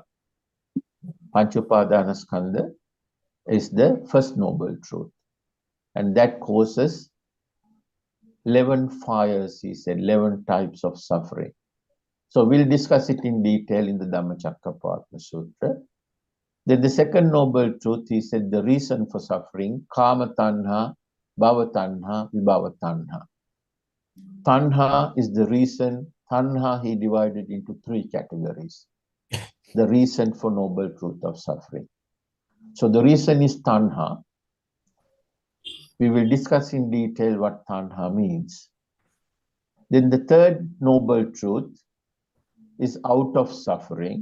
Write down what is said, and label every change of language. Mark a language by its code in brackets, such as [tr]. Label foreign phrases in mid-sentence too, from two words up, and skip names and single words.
[pi] Pancha Upadana Skandha [en] is the first noble truth. And that causes 11 fires, he said, 11 types of suffering. So we'll discuss it in detail in the Dhammacakkappavattana Sutra. Then the second noble truth, he said, the reason for suffering, [pi] kama tanha, bhava tanha, vibhava tanha. [en] Tanha is the reason. Tanha he divided into 3 categories. The reason for noble truth of suffering. So the reason is tanha. We will discuss in detail what tanha means. Then the third noble truth is out of suffering.